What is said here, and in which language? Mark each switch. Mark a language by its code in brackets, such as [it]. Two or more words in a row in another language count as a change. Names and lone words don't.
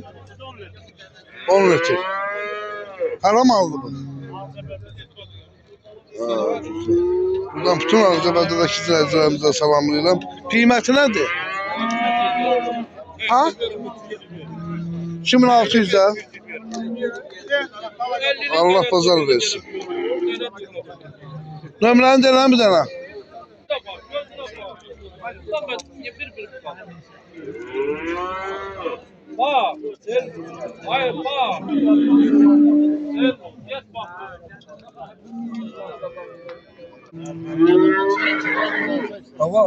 [az] 10 litre. Haram aldı bunu. Buradan bütün Azərbaycandakı izləyicilərimizə salamlayıram. Qiyməti nədir? Ha? 2600 lira. Allah bazar versin. Nömrəni deyirəm bir dənə. Hayır, Hava.